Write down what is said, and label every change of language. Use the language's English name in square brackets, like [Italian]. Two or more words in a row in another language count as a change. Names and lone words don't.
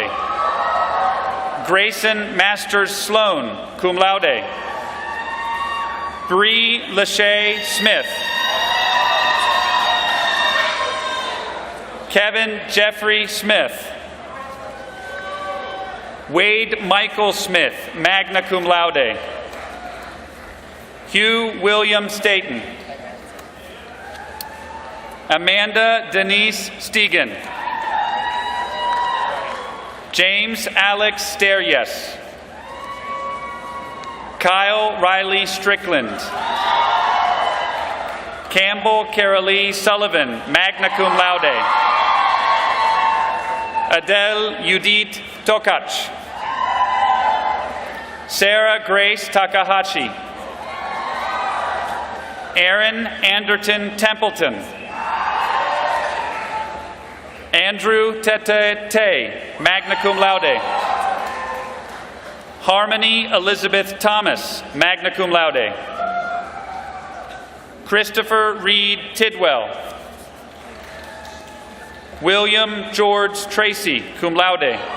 [English] Grayson Masters Sloan, [Latin] cum laude. [English] Bree Lachey Smith. Kevin Jeffrey Smith. Wade Michael Smith, [Latin] magna cum laude. [English] Hugh William Staten. Amanda Denise Stegen. James Alex Steryes. Kyle Riley Strickland. Campbell Carolee Sullivan, [Latin] magna cum laude. [English] Adele Judith Tokach. Sarah Grace Takahashi. Aaron Anderton Templeton. Andrew Tete Tay, [Latin] magna cum laude. [English] Harmony Elizabeth Thomas, [Latin] magna cum laude. [English] Christopher Reed Tidwell. William George Tracy, [Latin] cum laude.